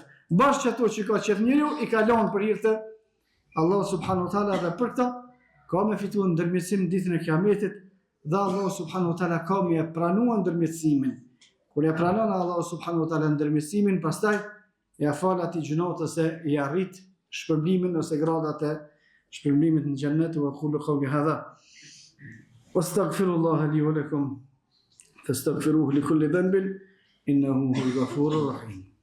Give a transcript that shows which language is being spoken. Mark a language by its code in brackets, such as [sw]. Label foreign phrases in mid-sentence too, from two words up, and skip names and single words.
[sq] Bashkë që ato që ka qef njeriu, i kalon për hirtë Allah [ar] سبحانه وتعالى [sq] dhe për këta, ka me fitu në ndërmjetësim ditën e Kiametit, dhe Allah [ar] سبحانه وتعالى [sq] ka me e pranua ndërmjetësimin. Kur e pranon Allah [ar] سبحانه وتعالى [sq] ndërmjetësimin, pastaj ja fal atij gjunatës se i arrit shpërblimin ose gradat e shpërblimit në xhennet. [ar] وأقول قولي هذا وأستغفر الله لي ولكم فاستغفروه لكل ذنب إنه هو الغفور الرحيم.